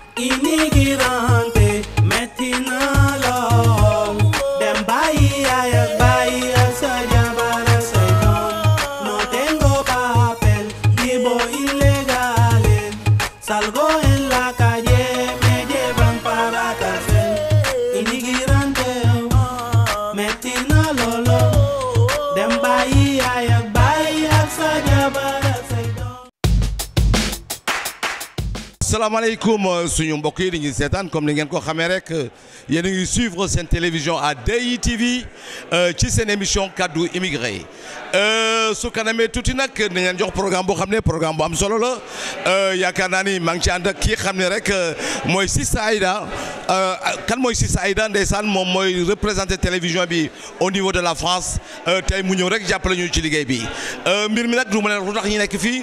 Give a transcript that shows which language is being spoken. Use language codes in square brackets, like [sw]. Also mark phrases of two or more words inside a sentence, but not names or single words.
[wo] Immigrante metti na lool dem bàyyi yaay ak bàyyi ak sa jabar ak say doom [es] no tengo papel vivo ilegales salgo en la calle me llevan para cárcel [wo] immigrante metti na lool dem bàyyi yaay ak bàyyi ak sa jabar ak say doom. Asalaamaaleykum suñu mbokk yi dañuy seetaan comme ni ngeen ko xamee rek yéen a ngi suivre seen [fr] télévision à DITV [wo] ci seen émission kaddu immigré su kanamee tuuti nag dañ leen jox programme boo xam ne programme bu am solo la yaakaar naa ni maa ngi ci ànd ak kii xam ne rek mooy Sista Aïda kan mooy Sista Aïda ndeysaan moom mooy [fr] représenté télévision [wo] bi [fr] au niveau de la France [wo] tey mu ñëw rek jàppale ñu ci liggéey bi mbir mi nag du ma leen lu tax ñu nekk fii.